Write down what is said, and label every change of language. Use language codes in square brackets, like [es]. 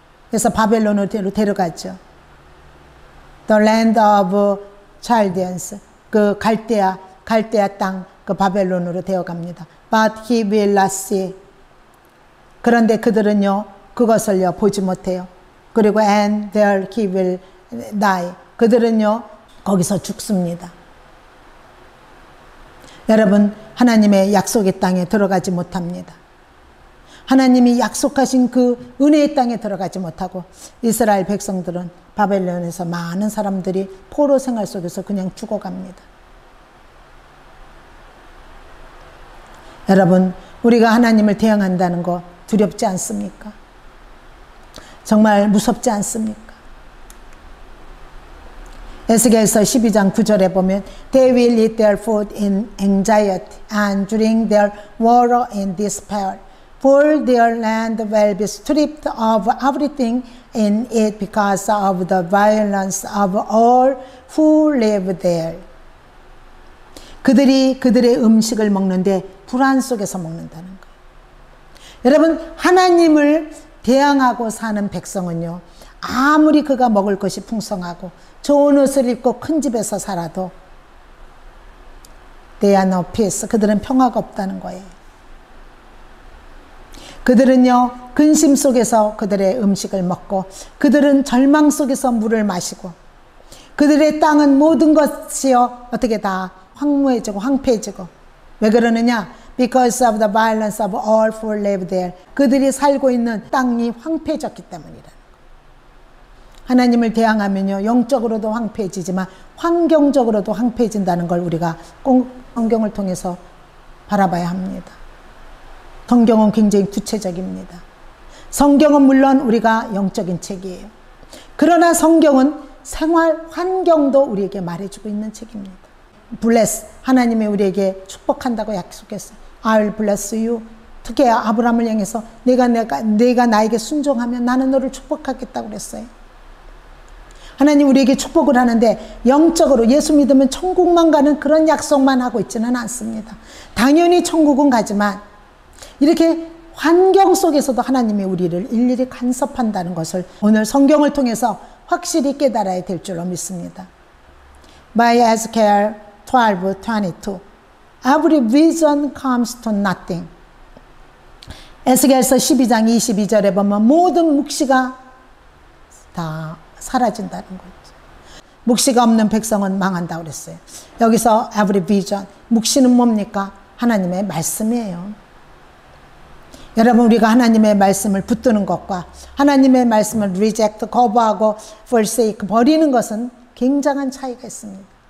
[ko] 그래서 바벨론으로 데려가죠. [en] The land of Chaldeans, [ko] 그 갈대아 땅, 그 바벨론으로 데려갑니다. [en] But he will not see. [ko] 그런데 그들은요, 그것을요, 보지 못해요. 그리고 [en] and there he will die. [ko] 그들은요, 거기서 죽습니다. 여러분, 하나님의 약속의 땅에 들어가지 못합니다. 하나님이 약속하신 그 은혜의 땅에 들어가지 못하고 이스라엘 백성들은 바벨론에서 많은 사람들이 포로 생활 속에서 그냥 죽어갑니다. 여러분, 우리가 하나님을 대항한다는 거 두렵지 않습니까? 정말 무섭지 않습니까? 에스겔서 12장 9절에 보면 [en] They will eat their food in anxiety and drink their water in despair. For their land will be stripped of everything in it because of the violence of all who live there. [ko] 그들이 그들의 음식을 먹는데 불안 속에서 먹는다는 거예요. 여러분, 하나님을 대항하고 사는 백성은요, 아무리 그가 먹을 것이 풍성하고 좋은 옷을 입고 큰 집에서 살아도 [en] they are no peace. [ko] 그들은 평화가 없다는 거예요. 그들은요, 근심 속에서 그들의 음식을 먹고 그들은 절망 속에서 물을 마시고 그들의 땅은 모든 것이요, 어떻게 다 황무해지고 황폐해지고. 왜 그러느냐? [en] Because of the violence of all who live there. [ko] 그들이 살고 있는 땅이 황폐해졌기 때문이라는 거예요. 하나님을 대항하면요, 영적으로도 황폐해지지만 환경적으로도 황폐해진다는 걸 우리가 꼭 성경을 통해서 바라봐야 합니다. 성경은 굉장히 구체적입니다. 성경은 물론 우리가 영적인 책이에요. 그러나 성경은 생활 환경도 우리에게 말해주고 있는 책입니다. bless, 하나님이 우리에게 축복한다고 약속했어요. [en] I will bless you. [ko] 특히 아브라함을 향해서 내가 나에게 순종하면 나는 너를 축복하겠다고 그랬어요. 하나님 우리에게 축복을 하는데 영적으로 예수 믿으면 천국만 가는 그런 약속만 하고 있지는 않습니다. 당연히 천국은 가지만 이렇게 환경 속에서도 하나님이 우리를 일일이 간섭한다는 것을 오늘 성경을 통해서 확실히 깨달아야 될 줄로 믿습니다. [en] By Ezekiel 12:22 Every vision comes to nothing. [ko] 에스겔서 12장 22절에 보면 모든 묵시가 다 사라진다는 거죠. 묵시가 없는 백성은 망한다고 그랬어요. 여기서 [en] every vision, [ko] 묵시는 뭡니까? 하나님의 말씀이에요. 여러분, 우리가 하나님의 말씀을 붙드는 것과 하나님의 말씀을 reject, 거부하고 forsake, 버리는 것은 굉장한 차이가 있습니다.